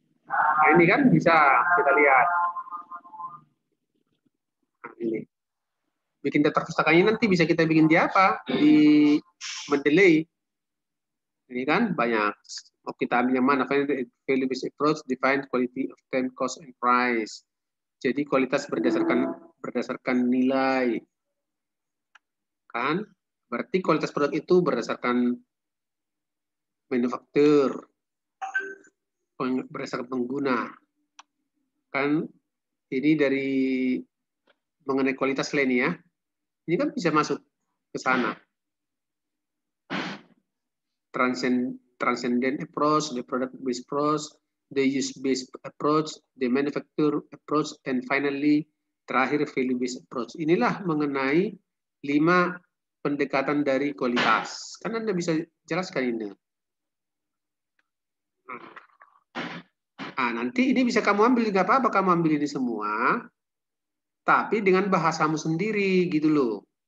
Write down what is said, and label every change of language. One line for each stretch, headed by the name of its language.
Indonesian: Nah ini kan bisa kita lihat. Nah, ini. Bikin daftar pustakanya nanti bisa kita bikin di apa? Di Mendeley. Ini kan banyak. Mau kita ambil yang mana?
English: Value-based approach, define quality of time, cost, and price.
Indonesian: Jadi kualitas berdasarkan nilai. Kan? Berarti kualitas produk itu berdasarkan manufaktur, berdasarkan pengguna. Kan ini dari mengenai kualitas lain ya. Ini kan bisa masuk ke sana.
English: Transcendent approach, the product-based approach, the use-based approach, the manufacture approach, and finally
Indonesian: terakhir
English: value-based approach.
Indonesian: Inilah mengenai 5 pendekatan dari kualitas. Kan Anda bisa jelaskan ini. Nah, nanti ini bisa kamu ambil, nggak apa-apa kamu ambil ini semua, tapi dengan bahasamu sendiri gitu loh.